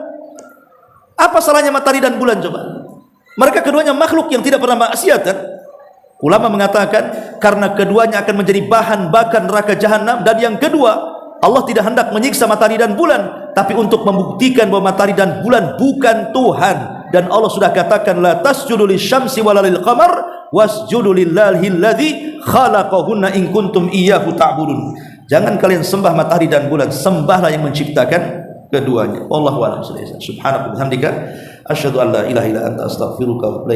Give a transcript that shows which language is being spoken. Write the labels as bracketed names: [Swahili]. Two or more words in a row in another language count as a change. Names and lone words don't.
[Indonesian] Apa salahnya matahari dan bulan coba? Mereka keduanya makhluk yang tidak pernah maksiat kan? Ulama mengatakan karena keduanya akan menjadi bahan bakar neraka jahanam, dan yang kedua, Allah tidak hendak menyiksa matahari dan bulan, tapi untuk membuktikan bahwa matahari dan bulan bukan Tuhan. Dan Allah sudah katakan [Arabic] لا تسجدوا للشمس ولا للقمر واسجدوا لله الذي خلقهن إن كنتم إياه تعبدون. [Indonesian] Jangan kalian sembah matahari dan bulan, sembahlah yang menciptakan keduanya. [Arabic] والله أعلم. سبحانك وبحمدك أشهد أن لا إله إلا أنت أستغفرك وأتوب إليك.